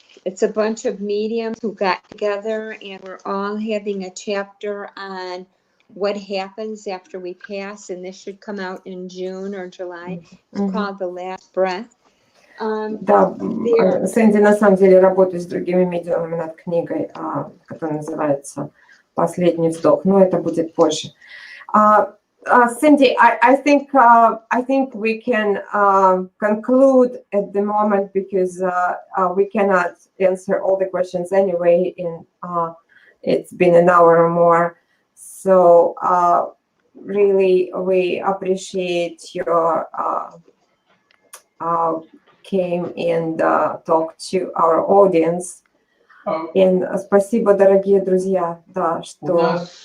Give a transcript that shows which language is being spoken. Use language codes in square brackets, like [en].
[en] It's a bunch of mediums who got together and we're all having a chapter on what happens after we pass, and this should come out in June or July. It's called The Last Breath. [ru] Да, Сэнди на самом деле работает с другими медиумами над книгой, которая называется «Последний вздох», но это будет позже. [en] Cindy, I think we can conclude at the moment because we cannot answer all the questions anyway. It's been an hour or more, so really we appreciate your came and talked to our audience. [ru] И спасибо, дорогие друзья, да, что...